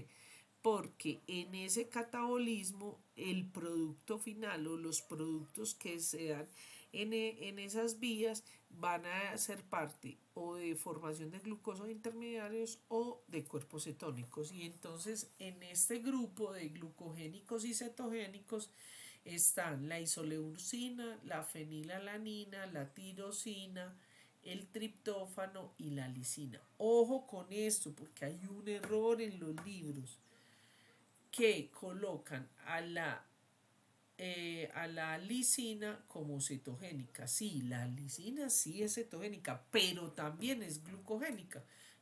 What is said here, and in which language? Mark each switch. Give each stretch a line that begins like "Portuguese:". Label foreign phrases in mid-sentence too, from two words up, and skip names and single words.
Spanish: Porque en ese catabolismo el producto final o los productos que se dan en esas vías van a ser parte o de formación de glucosos intermediarios o de cuerpos cetónicos. Y entonces en este grupo de glucogénicos y cetogénicos están la isoleucina, la fenilalanina, la tirosina, el triptófano y la lisina. Ojo con esto porque hay un error en los libros que colocan a la lisina como cetogénica. Sí, la lisina sí es cetogénica, pero también es glucogénica.